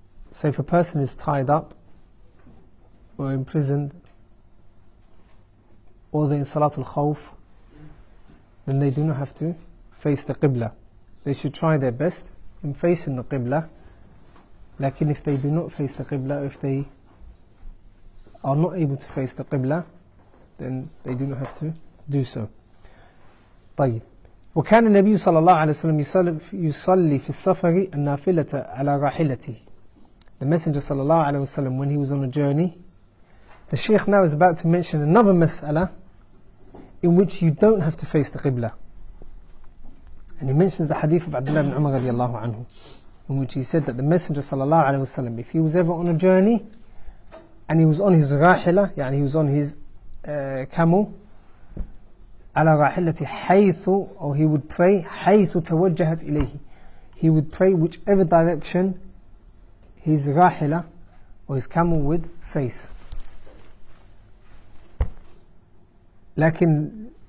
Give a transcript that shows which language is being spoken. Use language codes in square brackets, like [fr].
[en] So if a person is tied up or imprisoned, or they're in Salatul Khawf, then they do not have to face the qibla. They should try their best in facing the qibla. Lakin if they do not face the qibla, if they are not able to face the qibla, then they do not have to do so. [ar] طيب. وكان النبي صلى الله عليه وسلم يصلي في السفر النافلة على راحلته. [en] The Messenger [ar] صلى الله عليه وسلم, [en] when he was on a journey, the Shaykh now is about to mention another mas'ala in which you don't have to face the qibla. And he mentions the hadith of Abdullah ibn Umar radiallahu anhu, in which he said that the Messenger sallallahu alaihi wasallam, if he was ever on a journey and he was on his rahila, yani he was on his camel, ala rahilati haythu, or he would pray haythu tawajjahat ilayhi, he would pray whichever direction his rahila or his camel would face. Lakin